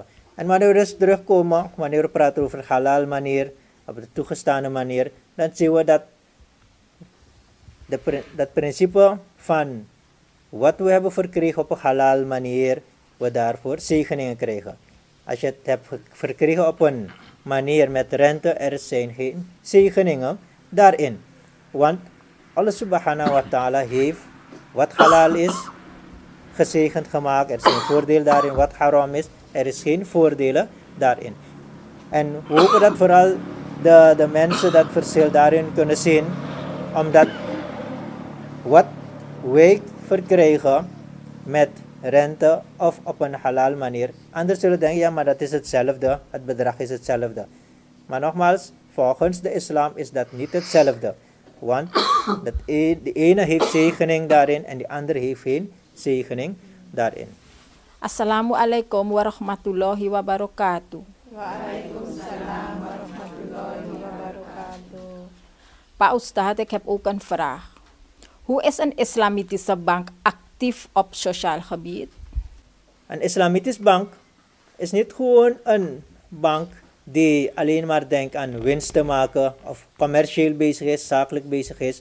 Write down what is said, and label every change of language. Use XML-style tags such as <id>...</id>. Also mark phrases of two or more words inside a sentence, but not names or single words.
<nl>En wanneer we dus terugkomen, wanneer we praten over halal manier, op de toegestane manier, dan zien we dat dat principe van wat we hebben verkregen op een halal manier, we daarvoor zegeningen krijgen. Als je het hebt verkregen op een manier met rente, er zijn geen zegeningen daarin. Want Allah</nl> <ar>سبحانه وتعالى</ar> <nl>heeft wat halal is gezegend gemaakt. Er zijn voordelen daarin. Wat haram is, er is geen voordelen daarin. En we hopen dat vooral de mensen dat verschil daarin kunnen zien. Omdat wat wij verkrijgen met rente of op een halal manier. Anders zullen denken, ja maar dat is hetzelfde. Het bedrag is hetzelfde. Maar nogmaals, volgens de islam is dat niet hetzelfde. Want de ene heeft zegening daarin en de andere heeft geen zegening daarin.</nl> <ar>السلام عليكم ورحمة الله وبركاته. وعليكم السلام ورحمة الله وبركاته.</ar> <id>Pak Ustad,</id> <nl>ik heb ook een vraag. Hoe is een islamitische bank actief op sociaal gebied? Een islamitische bank is niet gewoon een bank die alleen maar denkt aan winst te maken of commercieel bezig is, zakelijk bezig is.</nl>